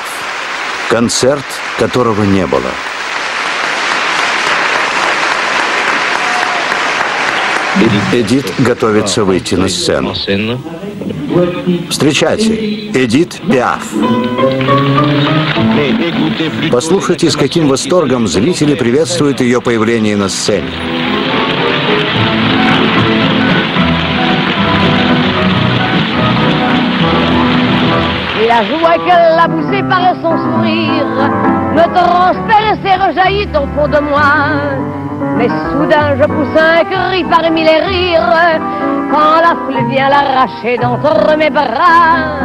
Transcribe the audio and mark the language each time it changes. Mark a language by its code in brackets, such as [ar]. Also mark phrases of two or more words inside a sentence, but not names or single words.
[ru] Концерт, которого не было. Эдит готовится выйти на сцену. Встречайте, Эдит Пиаф. Послушайте, с каким восторгом зрители приветствуют ее появление на сцене. [fr] Et la joie qu'elle a poussée par son sourire me transperce et rejaillit au fond de moi. Mais soudain je pousse un cri parmi les rires quand la foule vient l'arracher d'entre mes bras.